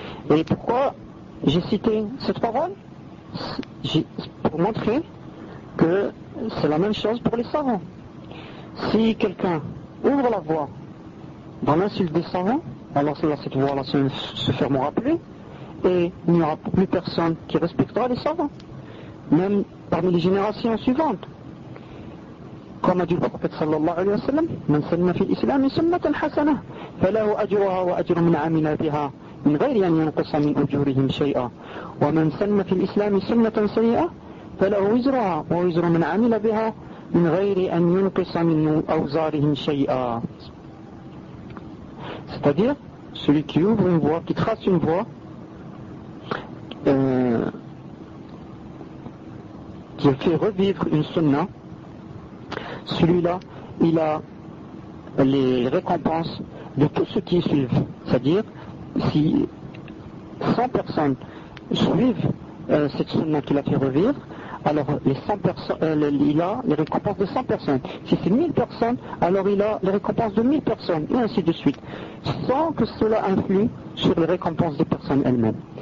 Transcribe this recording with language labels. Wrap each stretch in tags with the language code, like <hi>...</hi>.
<fr>Et pourquoi j'ai cité cette parole? Pour montrer que c'est la même chose pour les savants. Si quelqu'un ouvre la voie dans l'insulte des savants, alors cette voie-là se fermera plus et il n'y aura plus personne qui respectera les savants, même parmi les générations suivantes.</fr> <ar>كما قال الرسول صلى الله عليه وسلم من سن في الإسلام سنة حسنة فله أجرها وأجر من عمل بها من غير أن ينقص من أجورهم شيئا ومن سن في الإسلام سنة سيئة فله وزرها ووزر من عمل بها من غير أن ينقص من أوزارهم شيئا</ar> <fr>c'est-à-dire celui qui ouvre une voie, qui trace une voie qui fait revivre une sunna, celui-là, il a les récompenses de tous ceux qui suivent. C'est-à-dire, si 100 personnes suivent cette sunna qu'il a fait revivre, alors les 100 il a les récompenses de 100 personnes. Si c'est 1000 personnes, alors il a les récompenses de 1000 personnes, et ainsi de suite. Sans que cela influe sur les récompenses des personnes elles-mêmes.</fr>